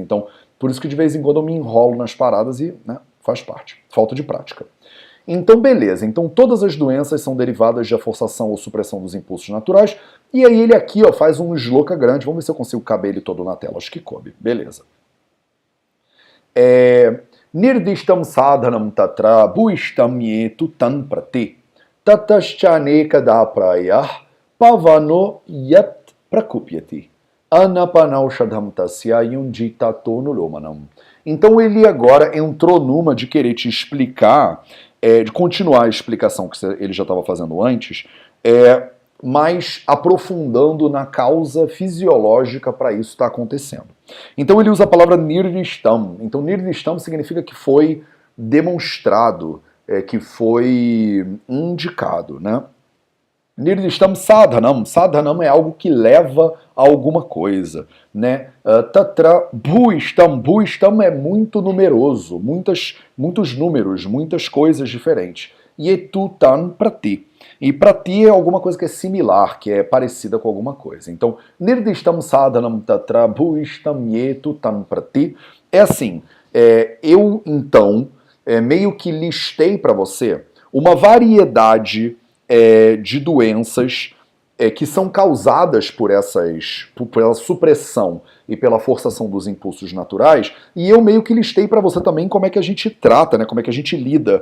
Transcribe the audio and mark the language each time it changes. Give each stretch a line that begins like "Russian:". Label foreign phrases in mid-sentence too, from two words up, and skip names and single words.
Portuguese: Então, por isso que de vez em quando eu me enrolo nas paradas e, né, faz parte. Falta de prática. Então, beleza. Então, todas as doenças são derivadas de forçação ou supressão dos impulsos naturais. E aí ele aqui, ó, faz um shloka grande. Vamos ver se eu consigo caber ele todo na tela. Acho que coube. Beleza.
Sanskrit: निर्दिष्टं साधनं तत्र भूयिष्ठं ये तु तान् प्रति ततश्चानेकधा प्रायः पवनो यत् प्रकुप्यति अन्नपानौषधं तस्य युञ्जीतातोऽनुलोमनम्.
Portuguese: Então ele agora entrou numa de querer te explicar, de continuar a explicação que ele já estava fazendo antes, mas aprofundando na causa fisiológica para isso estar acontecendo. Então ele usa a palavra nirdishtam. Então nirdishtam significa que foi demonstrado, que foi indicado, né?
Sanskrit: निर्दिष्टं साधनं.
Portuguese: Sadhanam é algo que leva a alguma coisa, né?
Sanskrit: तत्र भूयिष्ठं.
Portuguese: Bhuishtam é muito numeroso, muitos números, muitas coisas diferentes.
Sanskrit: ये तु तान् प्रति.
Portuguese: E prati é alguma coisa que é similar, que é parecida com alguma coisa. Então,
Sanskrit: निर्दिष्टं साधनं तत्र भूयिष्ठं ये तु तं प्रति
Portuguese: é assim, eu então meio que listei para você uma variedade de doenças que são causadas por pela supressão e pela forçação dos impulsos naturais, e eu meio que listei para você também como é que a gente trata, né, como é que a gente lida.